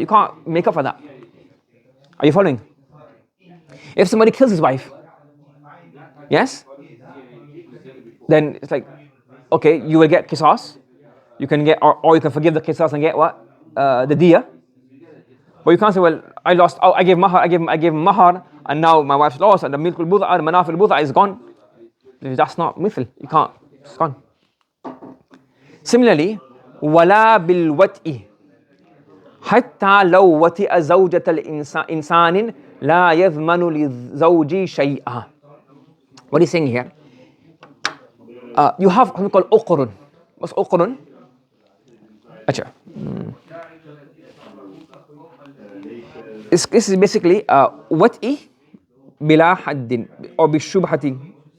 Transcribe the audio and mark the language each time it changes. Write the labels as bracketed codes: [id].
[en] You can't make up for that. Are you following? If somebody kills his wife, yes, then it's like, okay, you will get qisas, you can get, or you can forgive the qisas and get what? The diya. But you can't say, well, I lost, I gave mahar, I gave mahar, and now my wife's lost, and the milk al-buda, the manaf al-buda is gone. That's not mithl. You can't. It's gone. Similarly, [ar] وَلَا بِالْوَتْءِ حَتَّى لَوْ وَتِئَ زَوْجَةَ الْإِنسَانٍ لَا يَضْمَنُ لِلزَّوْجِ شَيْئًا. [en] What he's saying here, you have something called uqrun. What's uqrun? Acha. This is basically wat'i bila haddin or bishubhati.